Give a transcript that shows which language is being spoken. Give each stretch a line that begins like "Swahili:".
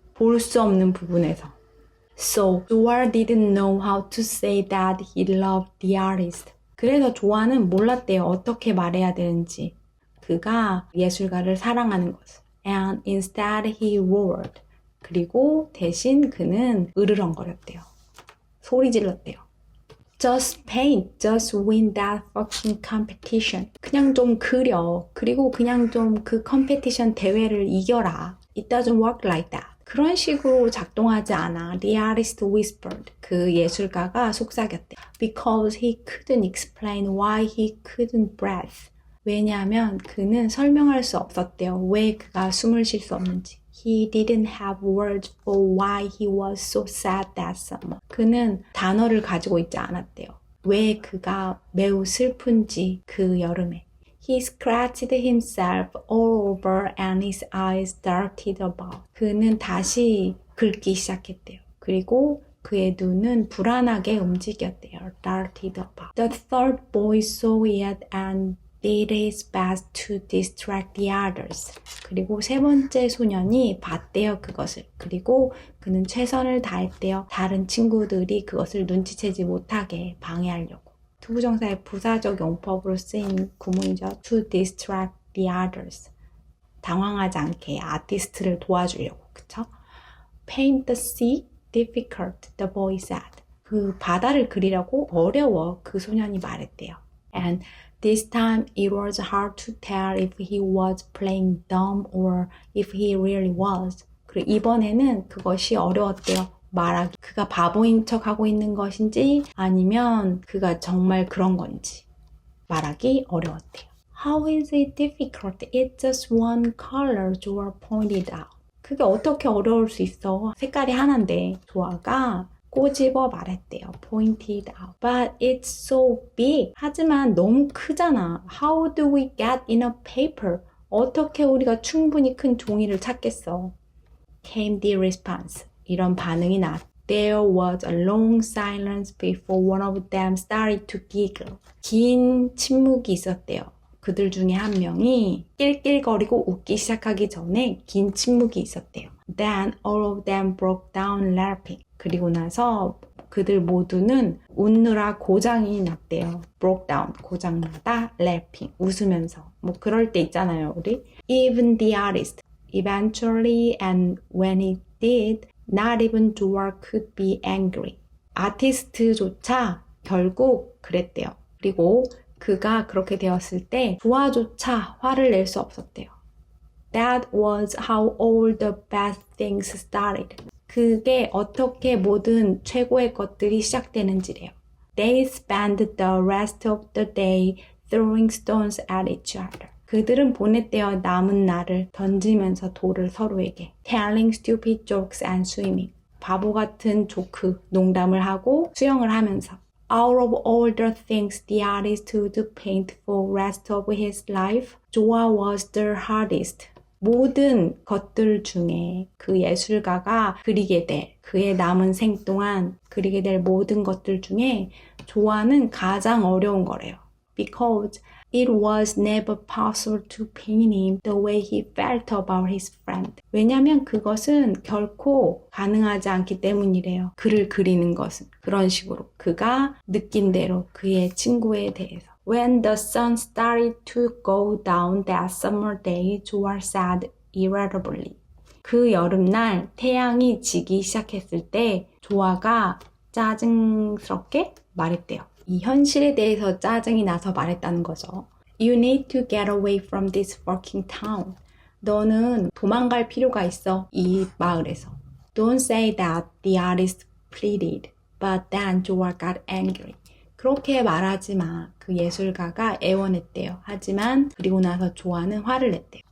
Korean: 볼 수 없는 부분에서.
English: So, Joa didn't know how to say that he loved the artist.
Korean: 그래서 조아는 몰랐대요. 어떻게 말해야 되는지. 그가 예술가를 사랑하는 것을.
English: And instead he roared.
Korean: 그리고 대신 그는 으르렁거렸대요. 소리 질렀대요.
English: Just paint, just win that fucking competition.
Korean: 그냥 좀 그려. 그리고 그냥 좀 그 컴페티션 대회를 이겨라.
English: It doesn't work like that.
Korean: 그런 식으로 작동하지 않아.
English: The artist whispered.
Korean: 그 예술가가 속삭였대.
English: Because he couldn't explain why he couldn't breathe.
Korean: 왜냐하면 그는 설명할 수 없었대요. 왜 그가 숨을 쉴 수 없는지.
English: He didn't have words for why he was so sad that summer.
Korean: 그는 단어를 가지고 있지 않았대요. 왜 그가 매우 슬픈지 그 여름에.
English: He scratched himself all over and his eyes darted about.
Korean: 그는 다시 긁기 시작했대요. 그리고 그의 눈은 불안하게 움직였대요.
English: darted about. The third boy saw it and did his best to distract the others.
Korean: 그리고 세 번째 소년이 봤대요, 그것을. 그리고 그는 최선을 다했대요. 다른 친구들이 그것을 눈치채지 못하게 방해하려고. 투부정사의 부사적 용법으로 쓰인 구문이죠.
English: To distract the others.
Korean: 당황하지 않게 아티스트를 도와주려고. 그쵸?
English: Paint the sea difficult, the boy said.
Korean: 그 바다를 그리려고 어려워, 그 소년이 말했대요.
English: And this time it was hard to tell if he was playing dumb or if he really was.
Korean: 그리고 이번에는 그것이 어려웠대요. 말하기. 그가 바보인 척 하고 있는 것인지 아니면 그가 정말 그런 건지 말하기 어려웠대요.
English: How is it difficult? It's just one color, Joa pointed out.
Korean: 그게 어떻게 어려울 수 있어? 색깔이 하나인데. 조아가 꼬집어 말했대요.
English: pointed out. But it's so big.
Korean: 하지만 너무 크잖아.
English: How do we get in a paper?
Korean: 어떻게 우리가 충분히 큰 종이를 찾겠어?
English: Came the response.
Korean: 이런 반응이 나왔다.
English: There was a long silence before one of them started to giggle.
Korean: 긴 침묵이 있었대요. 그들 중에 한 명이 낄낄거리고 웃기 시작하기 전에 긴 침묵이 있었대요.
English: Then all of them broke down laughing.
Korean: 그리고 나서 그들 모두는 웃느라 고장이 났대요.
English: broke down,
Korean: 고장나다, laughing, 웃으면서. 뭐 그럴 때 있잖아요, 우리.
English: Even the artist. Eventually and when he did, not even Joa could be angry.
Korean: 아티스트조차 결국 그랬대요. 그리고 그가 그렇게 되었을 때 조아조차 화를 낼 수 없었대요.
English: That was how all the best things started.
Korean: 그게 어떻게 모든 최고의 것들이 시작되는지래요.
English: They spent the rest of the day throwing stones at each other.
Korean: 그들은 보냈대요. 남은 날을 던지면서 돌을 서로에게.
English: Telling stupid jokes and swimming.
Korean: 바보 같은 조크, 농담을 하고 수영을 하면서.
English: Out of all the things the artist would paint for the rest of his life, Joa was the hardest.
Korean: 모든 것들 중에 그 예술가가 그리게 될, 그의 남은 생 동안 그리게 될 모든 것들 중에 조아는 가장 어려운 거래요.
English: Because it was never possible to paint him the way he felt about his friend.
Korean: 왜냐면 그것은 결코 가능하지 않기 때문이래요. 그를 그리는 것은. 그런 식으로. 그가 느낀 대로 그의 친구에 대해서.
English: When the sun started to go down that summer day, Joa said irritably.
Korean: 그 여름날 태양이 지기 시작했을 때 조아가 짜증스럽게 말했대요. 이 현실에 대해서 짜증이 나서 말했다는 거죠.
English: You need to get away from this fucking town.
Korean: 너는 도망갈 필요가 있어, 이 마을에서.
English: Don't say that, the artist pleaded. But then Joa got angry.
Korean: 그렇게 말하지 마. 그 예술가가 애원했대요. 하지만 그리고 나서 조아는 화를 냈대요.